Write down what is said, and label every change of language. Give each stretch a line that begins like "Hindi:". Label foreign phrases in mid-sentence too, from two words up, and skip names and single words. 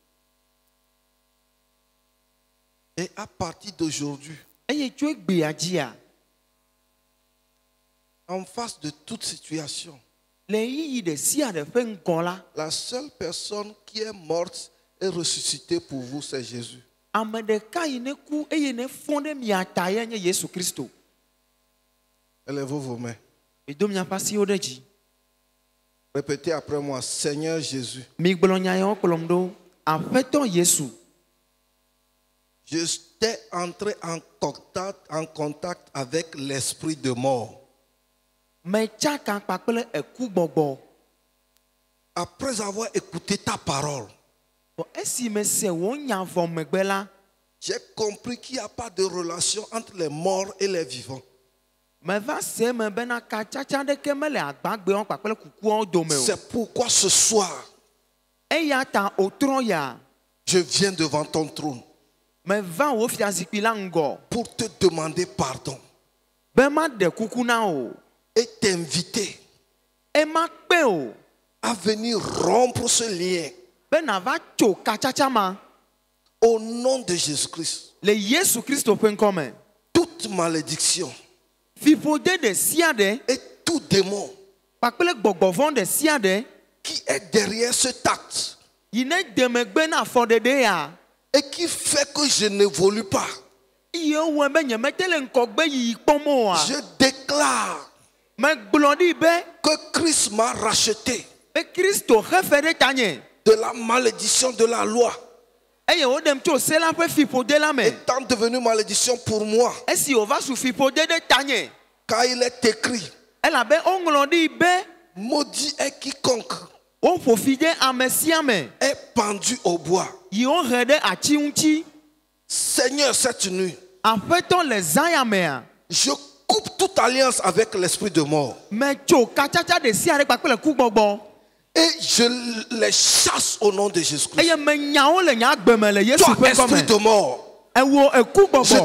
French: Et à partir d'aujourd'hui,
Ewe: Eye tso egbea dzia
French: en face de toute situation,
Ewe: le yiyi ɖe sia ɖe ƒe ŋgɔ la
French: la seule personne qui est morte et ressuscitée pour vous, c'est Jésus.
Ewe: ame ɖeka yi ne ku eye ne fɔ ɖe mia ta ye nye Yesu Kristo.
French: Élevez vos mains.
Ewe: Edo miaƒe asiwo ɖe dzi.
French: Répétez après moi, Seigneur Jésus,
Ewe: Migblɔ nya yawo kplɔm ɖo. Aƒetɔ Yesu,
French: j'étais entré en contact avec l'esprit de mort.
Ewe: metsaka kpakple eku gbɔgbɔ.
French: Après avoir écouté ta parole,
Ewe: Bɔn esi mese wo nya vɔ megbe la,
French: j'ai compris qu'il n'y a pas de relation entre les morts et les vivants.
Ewe: meva se me bena katsatsa ɖeke mele agbagbewo kpakple kukuawo dome o.
French: C'est pourquoi ce soir,
Ewe: Eya ta otrɔ ya
French: je viens devant ton trône
Ewe: meva wo fiazikpui la ŋgɔ
French: pour te demander pardon
Ewe: be ma ɖe kuku na o.
French: et t'inviter
Ewe: Ema kpe o
French: à venir rompre ce lien
Ewe: be nava tso katsatsa ma
French: au nom de Jésus-Christ.
Ewe: le Yesu Kristo ƒe ŋkɔ me.
French: Toute malédiction
Ewe: Fiƒode ɖe sia ɖe
French: et tout démon
Ewe: kpakple gbɔgbɔ vɔ̃ ɖe sia ɖe
French: qui est derrière cet acte
Ewe: yi ne demegbe na afɔɖeɖe ya.
French: et qui fait que je n'évolue pas.
Ewe: Iye wɔ be nyemete le ŋkɔgbe yiyi kpɔm oa.
French: Je déclare
Ewe: Megblɔ ɖi be
French: que Christ m'a racheté
Ewe: Kristo xe fe ɖe tanye.
French: de la malédiction de la loi,
Ewe: Eye woɖem tso se la ƒe fiƒode la me.
French: étant devenu malédiction pour moi,
Ewe: Esi wòva su fiƒode ɖe tanye.
French: car il est écrit,
Ewe: Elabe woŋlɔ ɖi be
French: maudit est quiconque
Ewe: woƒo fi ɖe ame sia ame
French: est pendu au bois.
Ewe: yi wohe ɖe ati ŋuti.
French: Seigneur, cette nuit,
Ewe: Aƒetɔ le zã ya mea.
French: je coupe toute alliance avec l'esprit de mort
Ewe: Metso katsatsa ɖe sia ɖe kpakple kugbɔgbɔ.
French: et je les chasse au nom de Jésus-Christ.
Ewe: Eye menya wo le nye agbe me le Yesu
French: Toi,
Ewe: ƒe
French: esprit
Ewe: ŋkɔme.
French: de mort,
Ewe: Ewo
French: je
Ewe: ekugbɔgbɔ.